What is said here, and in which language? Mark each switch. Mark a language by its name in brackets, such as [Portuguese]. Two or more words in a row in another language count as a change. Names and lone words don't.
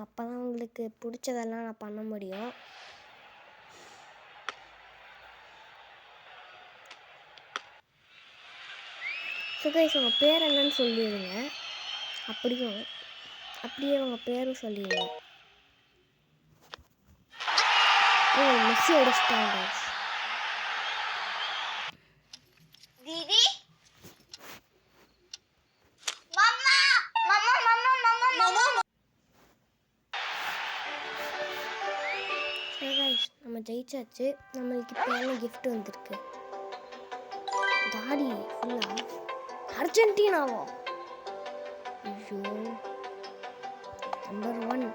[Tamil] அப்போ தான் உங்களுக்கு பிடிச்சதெல்லாம் நான் பண்ண முடியும். [English] so guys [Tamil] உங்கள் பேர் என்னன்னு சொல்லிடுங்க. அப்படியே உங்கள் பேரும் சொல்லிடுங்க. ஓ மெஸ்ஸி அடிச்சிட்டாங்க கைஸ். [Hindi] दीदी मम्मा मम्मा मम्मा मम्मा मम्मा [Tamil] சரி கைஸ் நம்ம ஜெயிச்சாச்சு. நம்மளுக்கு இப்போ என்ன கிஃப்ட் வந்திருக்கு? தாடி ஃபுல்லாக அர்ஜென்டினாவா? ஐயோ நம்பர் 1.